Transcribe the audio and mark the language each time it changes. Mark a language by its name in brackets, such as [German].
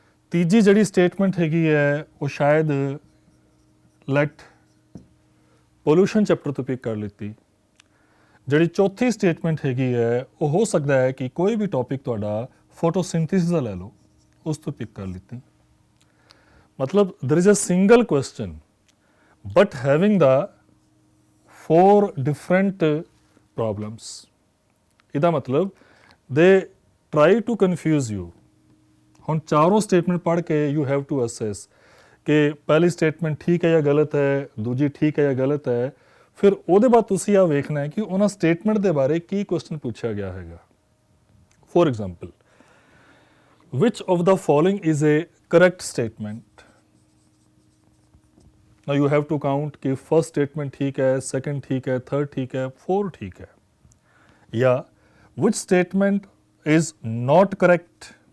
[Punjabi] ਤੀਜੀ ਜਿਹੜੀ ਸਟੇਟਮੈਂਟ ਹੈਗੀ ਹੈ ਉਹ ਸ਼ਾਇਦ ਲੈਟ ਪੋਲਿਊਸ਼ਨ ਚੈਪਟਰ ਤੋਂ ਪਿਕ ਕਰ ਲਿੱਤੀ। ਜਿਹੜੀ ਚੌਥੀ ਸਟੇਟਮੈਂਟ ਹੈਗੀ ਹੈ ਉਹ ਹੋ ਸਕਦਾ ਹੈ ਕਿ ਕੋਈ ਵੀ ਟੌਪਿਕ ਤੁਹਾਡਾ ਫੋਟੋਸਿੰਥੇਸਿਸ ਦਾ ਲੈ ਲਓ ਉਸ ਤੋਂ ਪਿਕ ਕਰ ਲਿੱਤੀ। [English] ਮਤਲਬ there is a single question but having the 4 different problems। [Punjabi] ਇਹਦਾ ਮਤਲਬ [English] they try to confuse you। [Punjabi] ਹੁਣ ਚਾਰੋਂ ਸਟੇਟਮੈਂਟ ਪੜ੍ਹ ਕੇ [English] you have to assess [Punjabi] ਕਿ ਪਹਿਲੀ ਸਟੇਟਮੈਂਟ ਠੀਕ ਹੈ ਜਾਂ ਗਲਤ ਹੈ, ਦੂਜੀ ਠੀਕ ਹੈ ਜਾਂ ਗਲਤ ਹੈ। ਫਿਰ ਉਹਦੇ ਬਾਅਦ ਤੁਸੀਂ ਆ ਵੇਖਣਾ ਹੈ ਕਿ ਉਹਨਾਂ ਸਟੇਟਮੈਂਟ ਦੇ ਬਾਰੇ ਕੀ ਕੁਐਸਚਨ ਪੁੱਛਿਆ ਗਿਆ ਹੈਗਾ। [English] For example which of the following is a correct statement। now you have to count [Hindi] कि फर्स्ट स्टेटमेंट ठीक है, सेकंड ठीक है, थर्ड ठीक है, फोर्थ ठीक है। [English] या which statement is not correct।